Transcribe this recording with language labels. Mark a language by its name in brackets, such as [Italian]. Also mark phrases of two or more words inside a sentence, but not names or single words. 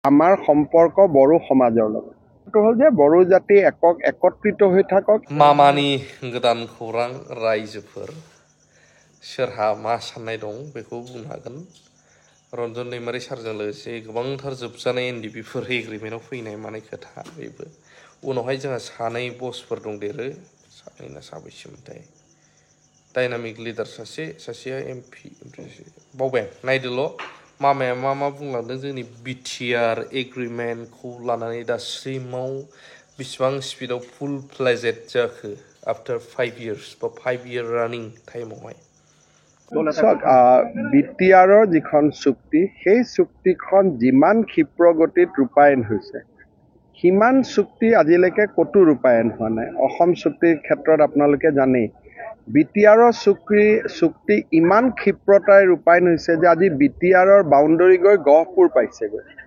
[Assamese] আমাৰ সম্পৰ্ক বড়ো সমাজৰ লগত এইটো হ'ল যে বড়ো জাতি একত্ৰিত হৈ থাকক [Bodo] मामानि गोदान खौरां रायजोफोर सोरहा मा साननाय दं बेखौ बुंनो हागोन रन्जन दैमारि सारजों लोगोसे गोबांथार जोबजानाय एनडिपिफोर एग्रिमेन्टआव फैनाय माने खोथा बेबो उनावहाय जोंहा सानै बसफोर दंदेरो सानै ना साबैसेमोनथाय [English] dynamic leader [Bodo] सासेया एमपि बावबाय नायदोल' मामाया मा बुंलांदों जोंनि बिटिआर एग्रिमेन्टखौ लानानै दासिमाव बिसिबां स्पिडआव [English] full fledged [Bodo] जाखो [English] after 5 years [Bodo] বা 5 year रानिं टाइमावहाय [Assamese] বিটিআৰৰ যিখন চুক্তি সেই চুক্তিখন যিমান ক্ষীপ্ৰ গতিত ৰূপায়ণ হৈছে সিমান চুক্তি আজিলৈকে ক'তো ৰূপায়ণ হোৱা নাই অসম চুক্তিৰ ক্ষেত্ৰত আপোনালোকে জানেই বিটিআৰৰ চুক্তি ইমান ক্ষীপ্ৰতাৰে ৰূপায়ণ হৈছে যে আজি বিটিআৰৰ বাউণ্ডৰী গৈ গহপুৰ পাইছেগৈ